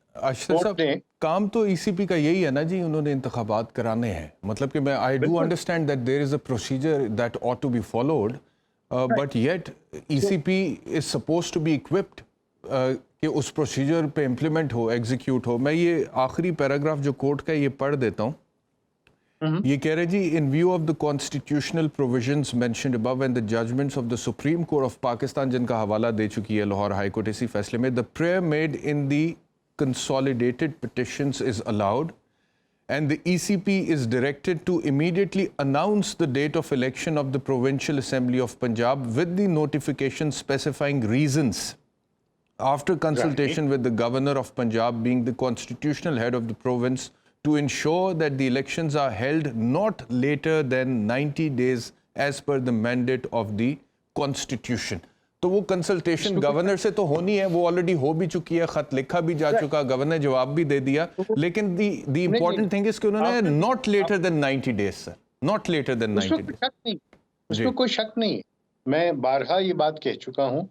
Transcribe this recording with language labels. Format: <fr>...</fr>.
<ur>اشرف صاحب کام تو ای سی پی کا یہی ہے نا جی, انہوں نے انتخابات کرانے ہیں. مطلب کہ میں</ur> <en>I do understand that there is a procedure that ought to be followed, but yet E C P is supposed to be equipped</en> <ur>کہ اس پروسیجر پہ امپلیمنٹ ہو, ایگزیکیوٹ ہو. میں یہ آخری پیراگراف جو کورٹ کا یہ پڑھ دیتا ہوں. یہ کہہ رہے جی,</ur> <en>in view of the constitutional provisions mentioned above and the judgments of the Supreme Court of Pakistan</en> <ur>جن کا حوالہ دے چکی ہے لاہور ہائی کورٹ اسی فیصلے میں,</ur> <en>the prayer made in the consolidated petitions is allowed and the ECP is directed to immediately announce the date of election of the Provincial Assembly of Punjab with the notification specifying reasons after consultation with the Governor of Punjab being the constitutional head of the province to ensure that the elections are held not later than 90 days as per the mandate of the Constitution.</en> <ur>تو وہ consultation governor سے تو ہونی ہے, وہ already ہو بھی چکی ہے, خط لکھا بھی جا چکا, گورنر نے جواب بھی دے دیا, لیکن</ur> <en>the important thing is</en> <ur>کہ انہوں نے</ur> <en>not later than 90 days</en> <ur>sir, not later than 90 days. اس میں کوئی شک نہیں ہے, میں بارہا یہ بات کہہ چکا ہوں</ur>